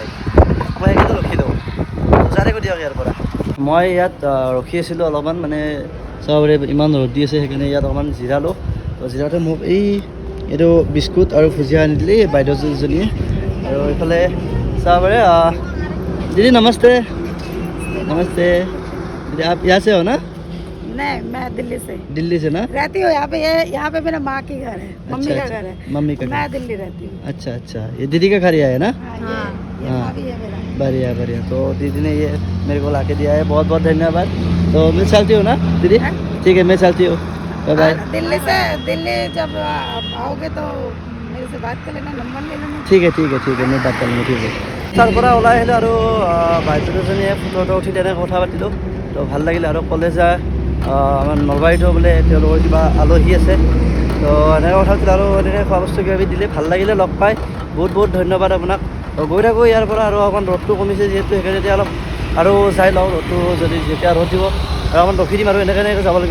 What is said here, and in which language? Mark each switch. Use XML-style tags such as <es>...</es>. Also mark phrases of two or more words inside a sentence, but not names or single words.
<as>মই সেইকাৰণে ৰখি দিওঁ, চাই থাকোঁ দিয়ক ইয়াৰ পৰা। মই ইয়াত ৰখি আছিলোঁ অলপমান, মানে চাবলৈ ইমান ৰ'দ দি আছে, সেইকাৰণে ইয়াত অকণমান জিৰালোঁ। তো জিৰাওঁতে মোক এইটো বিস্কুট আৰু ভুজিয়া আনি দিলে বাইদেউজনীয়ে। আৰু এইফালে চাবলৈ</as> <hi>दीदी नमस्ते। नमस्ते दीदी, आप यहाँ से हो ना? नहीं, मैं दिल्ली से ना? रहती हूँ यहाँ पे। यहाँ पे मेरा माँ की घर है, मम्मी का घर है। मम्मी का मैं दिल्ली रहती हूँ। अच्छा, ये दीदी का घर ही है ना? हाँ, ये हाँ। भाभी है मेरा। बढ़िया। तो दीदी ने ये मेरे को लाके दिया है, बहुत बहुत धन्यवाद। तो मैं चलती हूँ ना दीदी? ठीक है, मैं चलती हूँ, बाय बाय। दिल्ली जब आओगे तो मेरे से बात कर लेना, नंबर ले लेना। ठीक है, मैं बात कर लूँगा। ठीक है।</hi> <as>তাৰ পৰা ওলাই আহিলোঁ, আৰু বাইদেউজনীয়ে ফটোটো উঠি তেনেকৈ কথা পাতিলোঁ। তো ভাল লাগিলে, আৰু ক'লে যে আমাৰ নলবাৰীতো বোলে তেওঁলোকৰ কিবা আলহী আছে। তো এনেকৈ কথা পাতিলোঁ, আৰু এনেকৈ খোৱা বস্তু কিবা দিলে, ভাল লাগিলে লগ পাই। বহুত ধন্যবাদ আপোনাক। তো গৈ থাকোঁ ইয়াৰ পৰা, আৰু অকণমান ৰ'দটো কমিছে যিহেতু, সেইকাৰণে এতিয়া অলপ আৰু চাই লওঁ ৰ'দটো, যদি যেতিয়া ৰ'দ দিব আৰু অকণমান ৰখি দিম, আৰু এনেকৈ যাব লাগিব।</as>